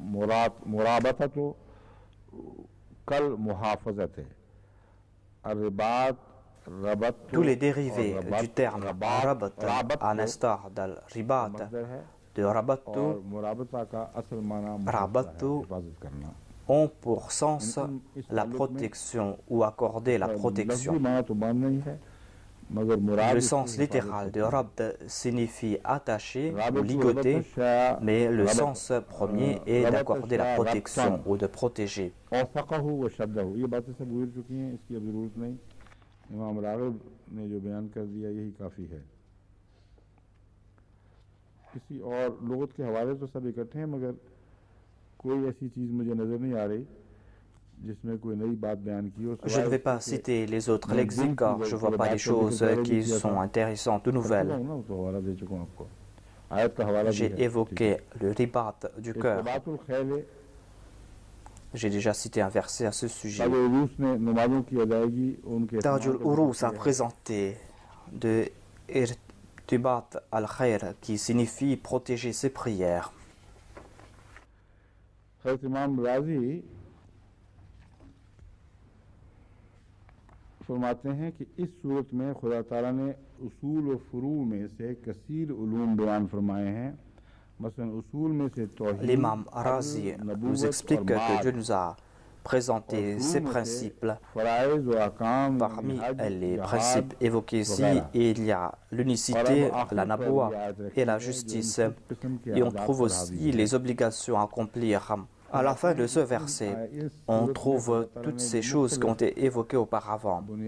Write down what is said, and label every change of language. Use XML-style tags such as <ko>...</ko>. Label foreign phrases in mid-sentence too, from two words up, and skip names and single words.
<fr>Tous les dérivés du terme rabat, à l'instar d'al-ribat, de rabatu, ont pour sens la protection ou accorder la protection. Le sens littéral de rabd signifie attacher ou ligoter, mais le sens premier est d'accorder la protection ou de protéger.</fr> <ur>امام راغب نے جو بیان کر دیا یہی کافی ہے. کسی اور لغت کے حوالے تو سب اکٹھے ہیں مگر کوئی ایسی چیز مجھے نظر نہیں آ رہی جس میں کوئی نئی بات بیان کی ہو</ur> <fr>Je ne vais pas citer les autres lexiques car je ne vois pas des choses qui sont intéressantes ou nouvelles.</fr> <ur>تو حوالہ دے چکا ہوں آپ کو آیت کا حوالہ بھی</ur> <fr>J'ai</fr> <ur>है</ur> <fr>évoqué le ribat du cœur.</fr> <ar>استباط الخيل</ar> <fr>J'ai déjà cité un verset à ce sujet.</fr> <ur>تاج عروس نے نمازوں کی ادائیگی ان کے</ur> <fr>Tajul Urus a présenté de</fr> <ar>ارتباط الخير</ar> <fr>qui signifie protéger ses prières.</fr> <ur>حضرت امام رازی فرماتے ہیں کہ اس سورت میں خدا تعالیٰ نے اصول اور فروع میں سے کثیر علوم بیان فرمائے ہیں مثلاً اصول میں سے توحید</ur> <fr>L'imam Razi nous explique que Dieu nous a présenté ces principes.</fr> <ur>فرائض اور احکام</ur> <fr>Parmi les principes évoqués ici, il y a l'unicité, la naboua et la justice. Et on trouve aussi les obligations à accomplir. À la fin de ce verset, on trouve toutes ces choses qui ont été évoquées auparavant.</fr>